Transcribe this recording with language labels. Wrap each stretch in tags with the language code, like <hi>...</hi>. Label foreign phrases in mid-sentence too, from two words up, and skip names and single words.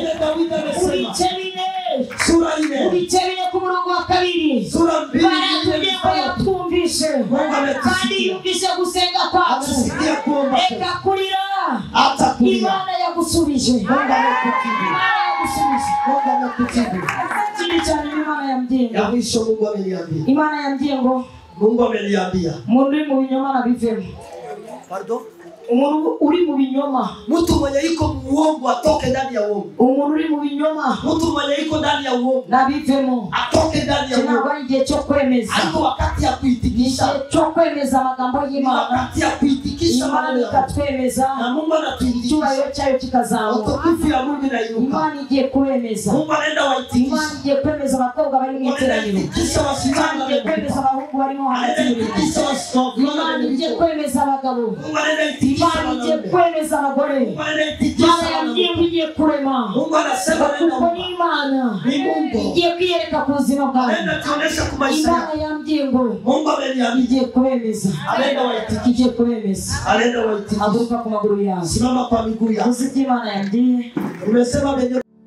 <rw>ibice bine ku murongo wa 2 baratubwiye ko yatwumvise kandi yumvise gusenga kwabo reka kurira Imana yagusubije Imana yambwiye ngo</rw> <sw>Mungu ameniambia</sw> <rw>umuntu uri mu binyoma nabivemo. Pardon? Umuntu uri mu binyoma,</rw> <sw>mtu mwenye yuko muongo atoke ndani ya uongo.</sw> <rw>Umuntu uri mu binyoma,</rw> <sw>mtu mwenye yuko ndani ya uongo</sw> <rw>nabivemo,</rw> <sw>atoke ndani ya uongo.</sw> <rw>Ntabwo ari igihe cyo kwemeza,</rw> <sw>ariko wakati ya kuitikisha,</sw> <rw>cyo kwemeza amagambo y'Imana,</rw> <sw>wakati ya kuitikisha</sw> <rw>Imana ikatwemeza,</rw> <sw>na Mungu anatuitikisha,</sw> <rw>icyubahiro cyayo kikazamuka,</rw> <sw>utukufu ya Mungu inainuka.</sw> <rw>Imana igiye kwemeza,</rw> <sw>Mungu anaenda waitikisha,</sw> <rw>Imana igiye kwemeza abakobwa bari mu iteraniro, Imana igiye kwemeza abahungu barimo hagati mu iteraniro, Imana igiye kwemeza abagabo, Imana igiye kwemeza abagore, Imana yagiye kurema,</rw> <sw>Mungu anasema</sw> <rw>kuko ni Imana igiye kwiyereka ku buzima bwawe. Imana yambwiye ngo</rw> <sw>Mungu ameniambia</sw> <rw>igiye kubemeza, igiye kubemeza. Haguruka ku maguru yawe,</rw> <sw>simama kwa miguu yako.</sw> <rw>Imana yambwiye</rw> <sw>Umesema</sw>